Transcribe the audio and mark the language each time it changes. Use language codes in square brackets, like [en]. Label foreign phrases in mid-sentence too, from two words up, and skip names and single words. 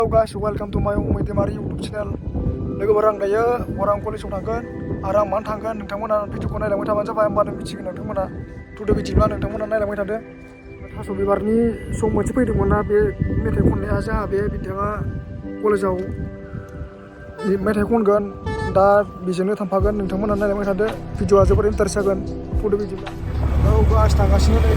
[en] Hello guys, welcome to my Maitemari YouTube channel. [brx] लोगोफोर आं दायो अरां कलेजाव थांगोन आरो आं मानो थांगोन नोंथांमोना भिडिअखौ नायलांबाय थाबानो जाबाय होमबानो मिथिगोन नोंथांमोना थुदो बिदिब्ला नोंथांमोना नायलांबाय थादो थास' बिबारनि सम मोनसे फैदोंमोन ना बे मेथाइ खननाया जोंहा बे बिथाङा कलेजाव मेथाइ खनगोन दा बेजोंनो थांफागोन नोंथांमोना नायलांबाय थादो भिडिअआ जोबोर इन्टारेस्ट जागोन थुदो बिदिब्ला औ गास थांगासिनो